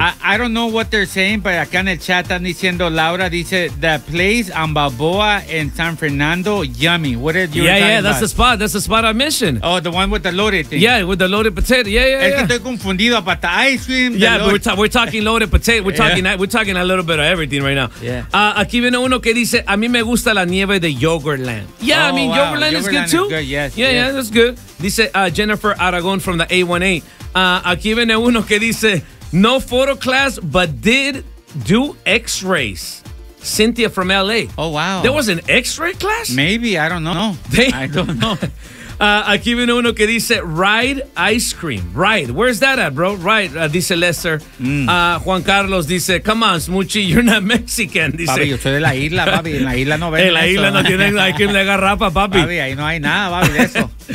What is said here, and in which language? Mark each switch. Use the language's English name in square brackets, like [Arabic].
[English] I don't know what they're saying, but [Spanish] acá en el chat están diciendo, Laura dice, [English] the place on Balboa in San Fernando, yummy. What are you talking about? Yeah, yeah, that's the spot. That's the spot I mentioned. Oh, the one with the loaded thing. Yeah, with the loaded potato. Yeah. [Spanish] Que estoy confundido [English] about the ice cream. Yeah, but we're talking loaded potato. We're talking a little bit of everything right now. Yeah. [Spanish] Aquí viene uno que dice, a mí me gusta la nieve de yogurt. [English] Yeah, oh, I mean, wow. Yogurtland is good, too. Yes, that's good. Dice Jennifer Aragon from the 818. [Spanish] Aquí viene uno que dice, [English] no photo class, but did do x-rays. Cynthia from L.A. Oh, wow. There was an x-ray class? Maybe, I don't know. I don't know. [Spanish] Aquí viene uno que dice, [English] ride ice cream. Ride. Where's that at, bro? [Spanish] Ride, dice Lester. Mm. [English] Juan Carlos dice, come on, Smoochie, you're not Mexican. [Spanish] Dice, papi, yo soy de la isla, papi. En la isla no ven en la eso. Isla no tienen, hay quien le agarrapa, papi. Papi, ahí no hay nada, papi, de eso.